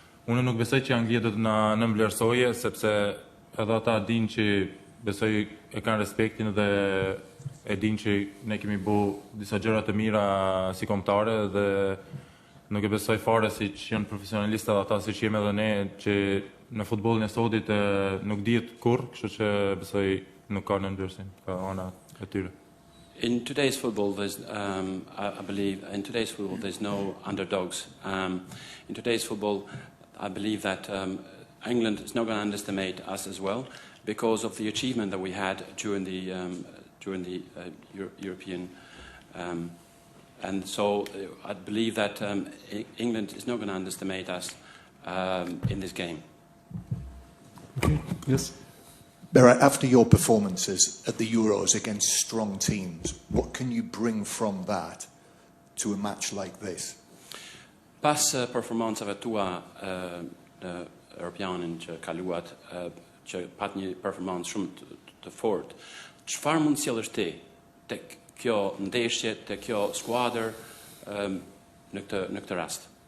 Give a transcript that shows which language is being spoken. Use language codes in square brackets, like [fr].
[sq] unë nuk besoj që Anglia do të na nënvlerësojë, sepse edhe ata dinë që besoj e kanë respektin dhe e dinë që ne kemi bërë disa gjëra të mira si kombëtare dhe nuk e besoj fare si që janë profesionalistë dhe ata si që jemi edhe ne që në futbollin e sodit nuk dihet kurrë, kështu që besoj nuk ka nënvlerësim, ka ana e tyre. [en] In today's football, I believe, in today's football, there's no underdogs. In today's football, I believe that England is not going to underestimate us as well because of the achievement that we had during the European. And so I believe that England is not going to underestimate us in this game. Okay, yes. Berat, after your performances at the Euros against strong teams, what can you bring from that to a match like this? [sq] Pas performancave tua në Europianin që kaluat, që pat një performancë shumë të fortë, çfarë mund sjellësh ti tek kjo ndeshje, tek kjo skuadër në këtë rast?